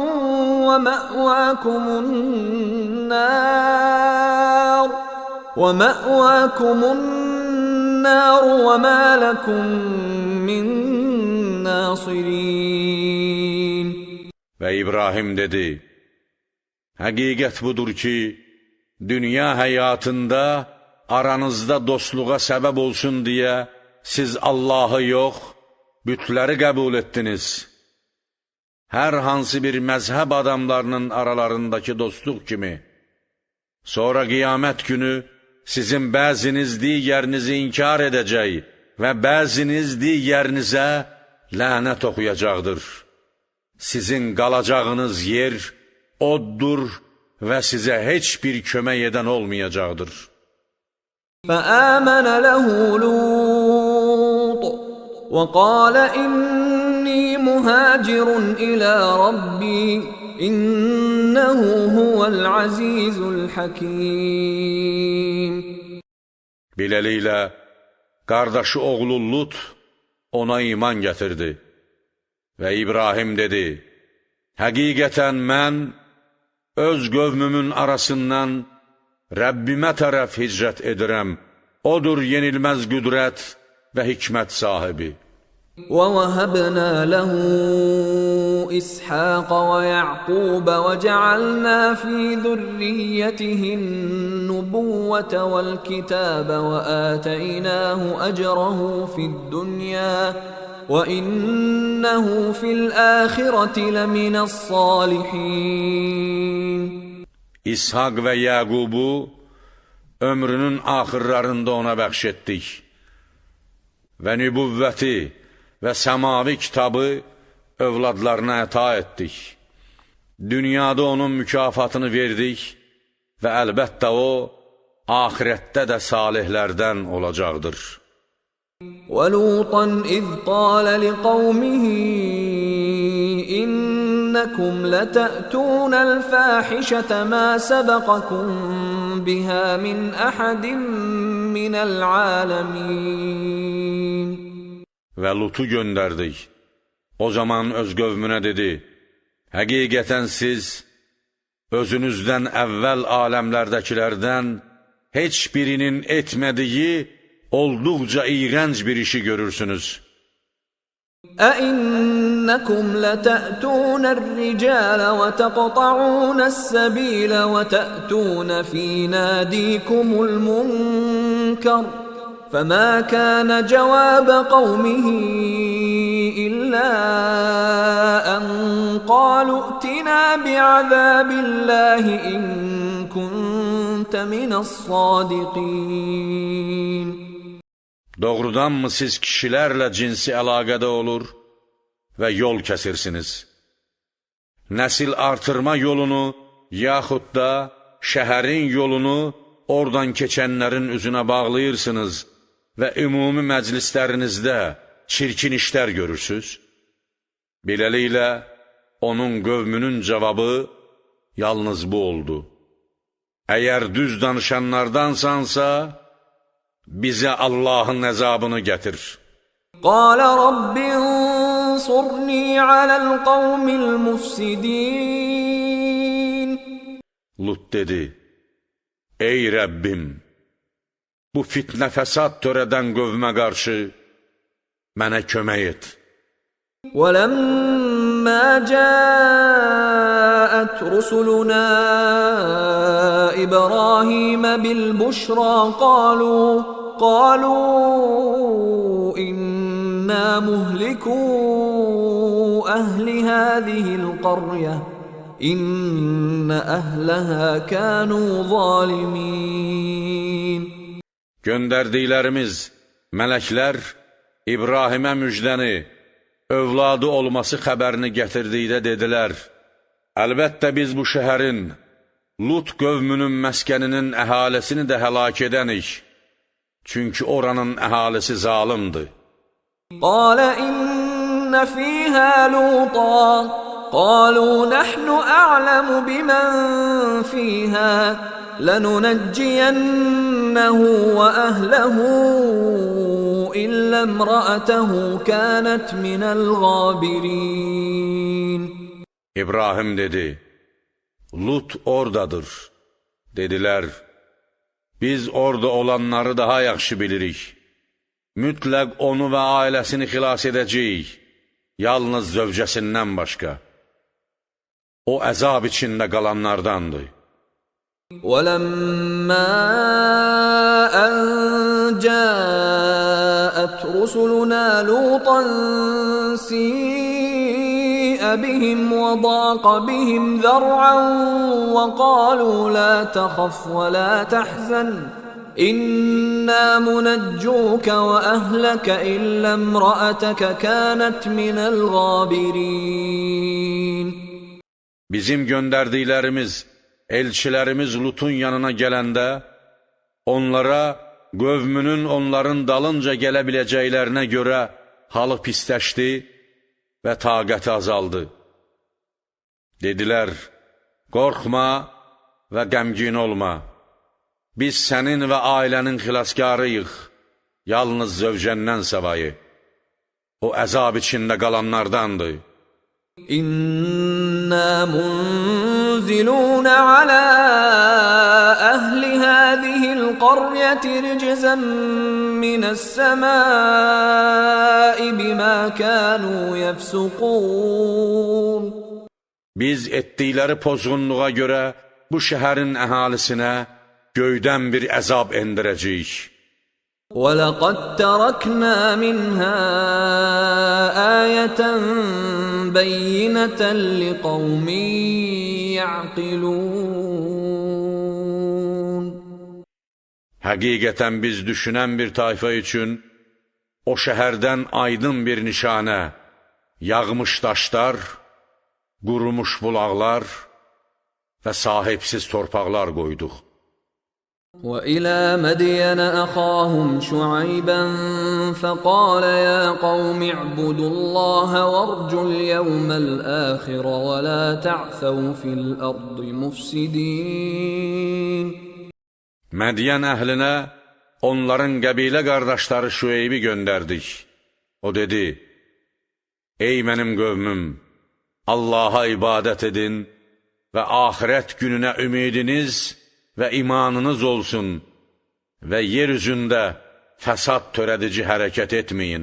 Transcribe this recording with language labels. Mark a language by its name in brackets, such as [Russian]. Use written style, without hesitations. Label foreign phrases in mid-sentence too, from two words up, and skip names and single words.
[Arabic] وَمَأْوَاكُمُ النَّارُ وَمَا لَكُم مِّن نَّاصِرِينَ. [Azerbaijani] Və İbrahim dedi, həqiqət budur ki, dünya həyatında aranızda dostluğa səbəb olsun deyə siz Allahı yox, bütləri qəbul etdiniz. Hər hansı bir məzhəb adamlarının aralarındakı dostluq kimi. Sonra qiyamət günü sizin bəziniz digərinizi inkar edəcək və bəziniz digərinizə lənət oxuyacaqdır. Sizin qalacağınız yer oddur və sizə heç bir kömək edən olmayacaqdır. [Arabic] فَآمَنَ لَهُ لُوطٌ وَقَالَ إِنِّي مُهَاجِرٌ إِلَى رَبِّي إِنَّهُ هُوَ الْعَزِيزُ الْحَكِيمُ. [Azerbaijani] Beləliklə, qardaşı oğlu Lut ona iman gətirdi və İbrahim dedi, həqiqətən mən öz qövmümün arasından Rəbbimə tərəf hicrət edirəm. Odur yenilməz qüdrət və hikmət sahibi. [Arabic] وَوَهَبْنَا لَهُ إِسْحَاقَ وَيَعْقُوبَ وَجَعَلْنَا فِي ذُرِّيَّتِهِ النُّبُوَّةَ وَالْكِتَابَ وَآتَيْنَاهُ أَجْرَهُ فِي الدُّنْيَا وَإِنَّهُ فِي الْآخِرَةِ لَمِنَ الصَّالِحِينَ. [Azerbaijani] İshak və Yəqubu ömrünün axırlarında ona bəxş etdik və nübüvvəti və səmavi kitabı övladlarına əta etdik. Dünyada onun mükafatını verdik və əlbəttə o, axirətdə də salihlərdən olacaqdır. [Arabic] وَلُوطًا إِذْ قَالَ لِقَوْمِهِ إِنَّكُمْ لَتَأْتُونَ الْفَاحِشَةَ مَا سَبَقَكُمْ بِهَا مِنْ أَحَدٍ مِنَ الْعَالَمِينَ. [Azerbaijani] Və Lutu göndərdik. O zaman öz qövmünə dedi, həqiqətən siz özünüzdən əvvəl aləmlərdəkilərdən heç birinin etmədiyi olduqca iğrənc bir işi görürsünüz. [Arabic] أَإِنَّكُمْ لَتَأْتُونَ الرِّجَالَ وَتَقْطَعُونَ السَّبِيلَ وَتَأْتُونَ فِي نَادِيكُمُ الْمُنكَرَ فَمَا كَانَ جَوَابَ قَوْمِهِ إِلَّا أَنْ قَالُوا ائْتِنَا بِعَذَابِ اللَّهِ إِنْ كُنْتَ مِنَ الصَّادِقِينَ. [Azerbaijani] Doğrudanmı siz kişilərlə cinsi əlaqədə olur və yol kəsirsiniz? Nəsil artırma yolunu, yaxud da şəhərin yolunu oradan keçənlərin üzünə bağlayırsınız və ümumi məclislərinizdə çirkin işlər görürsünüz? Beləliklə, onun qövmünün cavabı yalnız bu oldu. Əgər düz danışanlardansansa, bizə Allahın əzabını gətir. [Arabic] قَالَ رَبِّ انصُرْنِي عَلَى الْقَوْمِ الْمُفْسِدِينَ. [Azerbaijani] Lut dedi, ey Rəbbim, bu fitnə fəsad törədən qövmə qarşı mənə kömək et. [Arabic] وَلَمَّا جَاءَتْ رُسُلُنَا إِبْرَاهِيمَ بِالْبُشْرَى قالوا إِنَّا مُهْلِكُو أَهْلِ هَذِهِ الْقَرْيَةِ إِنَّ أَهْلَهَا كَانُوا ظَالِمِينَ. [Azerbaijani] Göndərdiklərimiz mələklər İbrahimə müjdəni, övladı olması xəbərini gətirdikdə dedilər, əlbəttə biz bu şəhərin, Lut qövmünün məskəninin əhalisini də həlak edənik, çünki oranın əhalisi zalimdir. [Arabic] قَالَ إِنَّ فِيهَا لُوطًا قَالُوا نَحْنُ أَعْلَمُ بِمَنْ فِيهَا لَنُنَجِّيَنَّهُ وَأَهْلَهُ إِلَّا امْرَأَتَهُ كَانَتْ مِنَ الْغَابِرِينَ. [Azerbaijani] İbrahim dedi, Lut oradadır. Dedilər, biz orada olanları daha yaxşı bilirik. Mütləq onu və ailəsini xilas edəcəyik, yalnız zövcəsindən başqa. O əzab içində qalanlardandır. [Arabic] وَلَمَّا أَنْ جَاءَتْ رُسُلُنَا لُوطًا سِيءَ بِهِمْ وَضَاقَ بِهِمْ ذَرْعًا وَقَالُوا لَا تَخَفْ وَلَا تَحْزَنْ إِنَّا مُنَجُّوكَ وَأَهْلَكَ إِلَّا امْرَأَتَكَ كَانَتْ مِنَ الْغَابِرِينَ. [Azerbaijani] Bizim göndərdiklərimiz, elçilərimiz Lutun yanına gələndə, onlara qövmünün onların dalınca gələ biləcəklərinə görə halı pisləşdi və taqəti azaldı. Dedilər, qorxma və qəmgin olma, biz sənin və ailənin xilaskarıyıq, yalnız zövcəndən savayı. O əzab içində qalanlardandır. [Arabic] إِنَّا مُنْزِلُونَ عَلَى أَهْلِ هَذِهِ الْقَرْيَةِ رِجْزًا مِنَ السَّمَاءِ بِمَا كَانُوا يَفْسُقُونَ. [Azerbaijani] Biz etdikləri pozğunluğa görə bu şəhərin əhalisinə göydən bir əzab endirəcəyik. [Arabic] وَلَقَدْ تَرَكْنَا مِنْهَا آيَةً بَيِّنَةً لِقَوْمٍ يَعْقِلُونَ. [Azerbaijani] Həqiqətən biz düşünən bir tayfa üçün o şəhərdən aydın bir nişanə, yağmış daşlar, qurumuş bulaqlar və sahibsiz torpaqlar qoyduq. [Arabic] وَإِلَى مَدْيَنَ أَخَاهُمْ شُعَيْبًا فَقَالَ يَا قَوْمِ اعْبُدُوا اللَّهَ وَارْجُوا الْيَوْمَ الْآخِرَ وَلَا تَعْثَوْا فِي الْأَرْضِ مُفْسِدِينَ. [Azerbaijani] Mədiyən əhlinə onların qəbilə qardaşları Şüeybi göndərdik. O dedi, ey mənim qövmüm, Allaha ibadət edin və axirət gününə ümidiniz və imanınız olsun və yer üzündə fəsad törədici hərəkət etməyin.